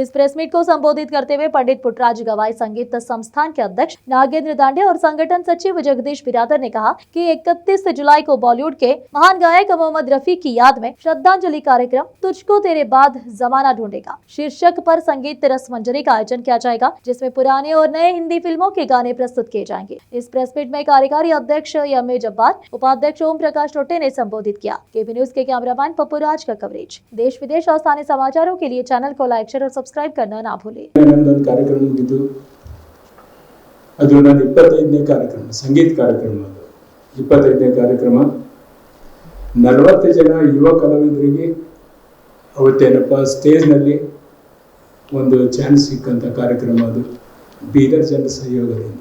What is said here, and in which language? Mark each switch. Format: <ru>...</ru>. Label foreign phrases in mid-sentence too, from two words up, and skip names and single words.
<hi>इस</hi> <en>press meet</en> <hi>को संबोधित करते हुए पंडित पुट्टराज गवाई संगीत संस्थान के अध्यक्ष नागेंद्र दांडे और संगठन सचिव जगदीश बिरादर ने कहा कि 31 जुलाई को बॉलीवुड के महान गायक मोहम्मद रफी की याद में श्रद्धांजलि कार्यक्रम तुझको तेरे बाद जमाना ढूंढेगा शीर्षक पर संगीत रस मंजरी का आयोजन किया जाएगा, जिसमें पुराने और नए हिंदी फिल्मों के गाने प्रस्तुत किए जाएंगे। इस</hi> <en>press meet</en> <hi>में कार्यकारी अध्यक्ष एम.ए. जब्बार, उपाध्यक्ष ओम प्रकाश टोटे ने संबोधित किया। केबी न्यूज के कैमरामैन पप्पू राज का कवरेज। देश विदेश और स्थानीय समाचारों के लिए चैनल को</hi> <en>like, share</en> <hi>और सब्सक्राइब करना ना भूलें।</hi> <kn>ಕಾರ್ಯಕ್ರಮ ಮುಗಿದು ಅದು ನನ್ನ 25ನೇ ಕಾರ್ಯಕ್ರಮ, ಸಂಗೀತ ಕಾರ್ಯಕ್ರಮ. ಅದು 25ನೇ ಕಾರ್ಯಕ್ರಮ. 40 ಜನ ಯುವ ಕಲಾವಿದರಿಗೆ ಅವತ್ತೇನಪ್ಪ ಸ್ಟೇಜ್ನಲ್ಲಿ ಒಂದು ಚಾನ್ಸ್ ಸಿಕ್ಕಂಥ ಕಾರ್ಯಕ್ರಮ ಅದು, ಬೀದರ್ ಜನರ ಸಹಯೋಗದಿಂದ.</kn>